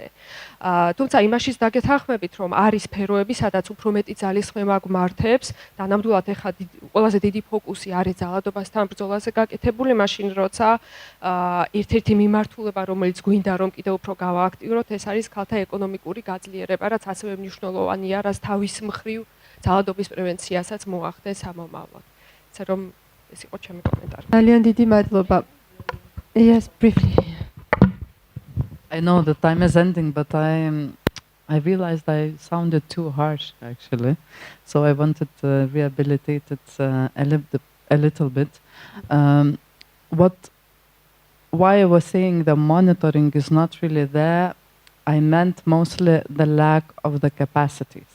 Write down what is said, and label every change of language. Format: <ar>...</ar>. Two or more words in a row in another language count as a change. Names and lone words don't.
<ka>თუმცა იმაშიც დაგეთანხმებით, რომ არის სფეროები, სადაც უფრო მეტი ძალისხმევა გვმართებს და ნამდვილად ეხლა ყველაზე დიდი ფოკუსი არის ძალადობასთან ბრძოლაზე გაკეთებული, მაშინ როცა ერთ-ერთი მიმართულება, რომელიც გვინდა რომ კიდევ უფრო გავააქტიუროთ, ეს არის ქალთა ეკონომიკური გაძლიერება, რაც ასევე მნიშვნელოვანია, რაც თავის მხრივ ძალადობის პრევენციასაც მოახდენს ამომავლად. იცი რომ ეს იყო ჩემი კომენტარი. ძალიან დიდი მადლობა.</ka> <en>Yes, briefly. I know the time is ending, but I realized I sounded too harsh actually, so I wanted to rehabilitate it a little bit. Why I was saying the monitoring is not really there, I meant mostly the lack of the capacities.</en>